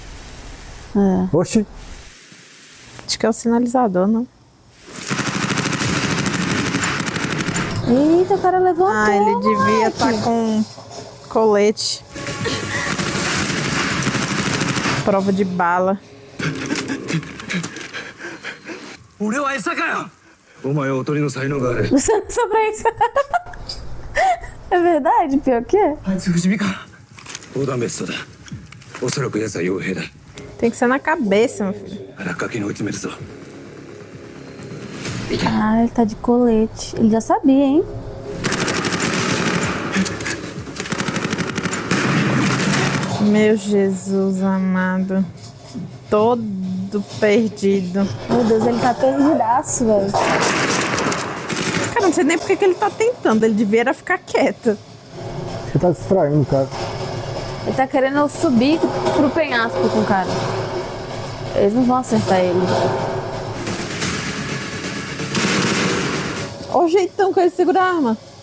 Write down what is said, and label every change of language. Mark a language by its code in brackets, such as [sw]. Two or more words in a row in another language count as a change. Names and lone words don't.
[pt] É. Oxi, Acho que é o sinalizador, não? Eita, o cara levantou. Ah, ele devia moleque. estar com colete. Prova de bala. [ja] 俺は餌かよ。お前はおとりの才能がある。 [pt] Você não só pra isso. É verdade, pior que é. [ja] あいつ不死身か。オーダーベストだ。おそらく奴は傭兵だ。 [pt] Tem que ser na cabeça, meu filho. [ja] 落下機に追い詰めるぞ。 [pt] Ah, ele tá de colete. Ele já sabia, hein? Meu Jesus amado. Todo perdido. Meu Deus, ele tá perdidaço, velho. Cara, não sei nem porque que ele tá tentando. Ele devia era ficar quieto. você tá distraindo, cara. Ele tá querendo subir pro penhasco com o cara. Eles não vão acertar ele. Olha o jeitão que ele segura a arma.